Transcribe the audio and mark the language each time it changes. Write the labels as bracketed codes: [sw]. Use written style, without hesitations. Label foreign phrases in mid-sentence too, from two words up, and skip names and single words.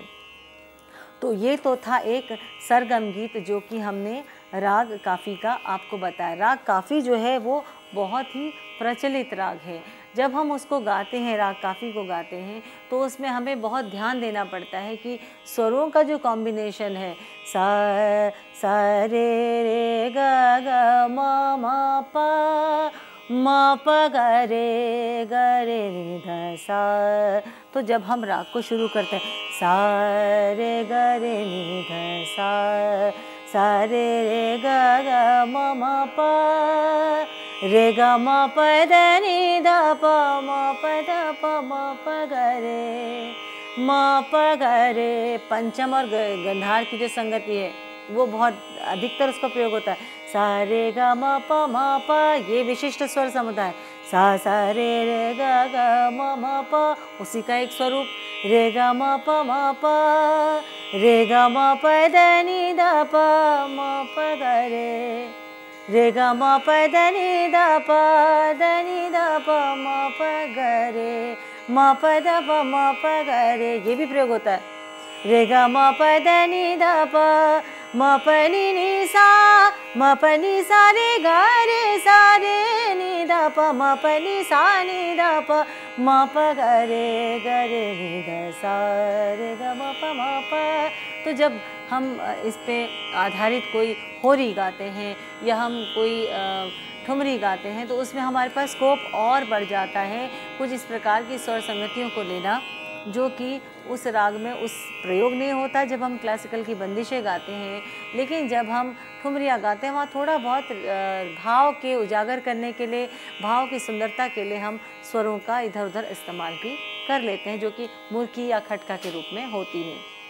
[hi] तो ये तो था एक सरगम गीत जो कि हमने राग काफ़ी का आपको बताया। राग काफ़ी जो है वो बहुत ही प्रचलित राग है। जब हम उसको गाते हैं, राग काफ़ी को गाते हैं, तो उसमें हमें बहुत ध्यान देना पड़ता है कि स्वरों का जो कॉम्बिनेशन है सा रे रे ग ग म प ग रे नि ध सा। तो जब हम राग को शुरू करते हैं सा रे ग रे नि ध सा रे रे ग ग म प रे ग म प द नि ध प म प द प म प ग रे पंचम और गंधार की जो संगति है वो बहुत अधिकतर उसका प्रयोग होता है। सा रे ग म प ये विशिष्ट स्वर समुदाय, सा रे रे ग ग म प उसी का एक स्वरूप, रे ग म प रे ग म प द नि ध प म प ग रे ग म प द नि ध प म प ग रे म प द प म प ग रे, ये भी प्रयोग होता है। रे ग म प द नि ध प म प नि नि सा म प नि सा रे गा रे नि द प म प नि सा नि द प म प ग रे नि द सा रे ग म प। तो जब हम इस पे आधारित कोई होरी गाते हैं या हम कोई ठुमरी गाते हैं तो उसमें हमारे पास स्कोप और बढ़ जाता है। कुछ इस प्रकार की स्वर संगतियों को लेना जो कि उस राग में उस प्रयोग नहीं होता जब हम क्लासिकल की बंदिशें गाते हैं, लेकिन जब हम ठुमरियाँ गाते हैं वहाँ थोड़ा बहुत भाव के उजागर करने के लिए, भाव की सुंदरता के लिए हम स्वरों का इधर उधर इस्तेमाल भी कर लेते हैं, जो कि मुर्की या खटका के रूप में होती है।